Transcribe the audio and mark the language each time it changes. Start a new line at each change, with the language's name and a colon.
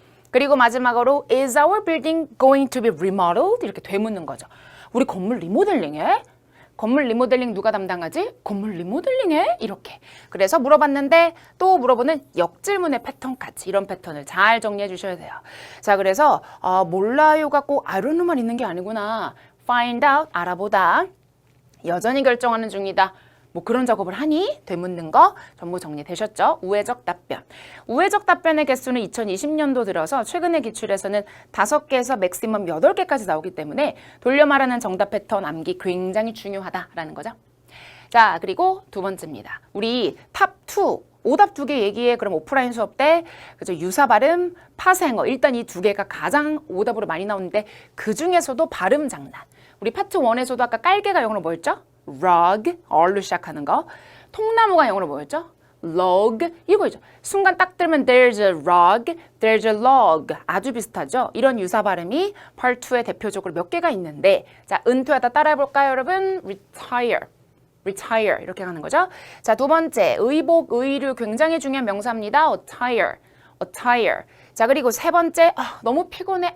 Korean: 그리고 마지막으로
English: is our building going to be remodeled?
Korean: 이렇게 되묻는 거죠. 우리 건물 리모델링해? 건물 리모델링 누가 담당하지? 건물 리모델링해? 이렇게. 그래서 물어봤는데 또 물어보는 역질문의 패턴까지 이런 패턴을 잘 정리해 주셔야 돼요. 자, 그래서 몰라요가 꼭
English: I don't know
Korean: 만 있는 게 아니구나. find out, 알아보다. 여전히 결정하는 중이다. 뭐 그런 작업을 하니? 되묻는 거 전부 정리되셨죠? 우회적 답변. 우회적 답변의 개수는 2020년도 들어서 최근의 기출에서는 5개에서 맥시멈 8개까지 나오기 때문에 돌려 말하는 정답 패턴 암기 굉장히 중요하다라는 거죠. 자, 그리고 두 번째입니다. 우리 탑2 오답 2개 얘기해. 그럼 오프라인 수업 때 그죠? 유사 발음, 파생어 일단 이 2개가 가장 오답으로 많이 나오는데 그 중에서도 발음 장난. 우리 파트 1에서도 아까 깔개가 영어로 뭐였죠? rug, r로 시작하는 거. 통나무가 영어로 뭐였죠? log, 이거죠. 순간 딱 들으면
English: there's a rug, there's a log.
Korean: 아주 비슷하죠? 이런 유사 발음이 part 2에 대표적으로 몇 개가 있는데 자, 은퇴하다 따라해볼까요, 여러분? retire, retire 이렇게 가는 거죠. 자, 두 번째, 의복, 의류 굉장히 중요한 명사입니다.
English: attire, attire.
Korean: 자, 그리고 세 번째, 너무 피곤해.